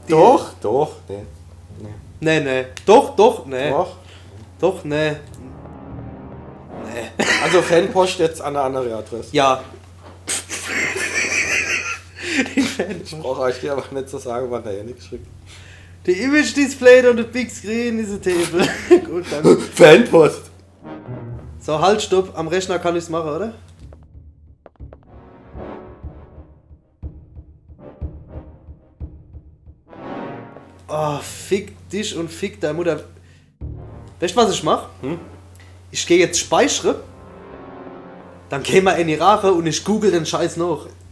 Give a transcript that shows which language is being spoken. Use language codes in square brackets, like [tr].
[de] Doch, nee. Nee. Doch, nee. Doch. Nee. Also Fanpost jetzt an eine andere Adresse. Ja. Den Fan. Ich brauche euch dir aber nicht zu sagen, wann der nichts schickt. [en] The image displayed on the big screen is a table. [de] Gut, danke. Fanpost. So, halt, stopp. Am Rechner kann ich's machen, oder? Oh, fick dich und fick deine Mutter. Weißt du, was ich mach? Ich gehe jetzt speichern. Dann gehen wir in die Rache und ich google den Scheiß noch.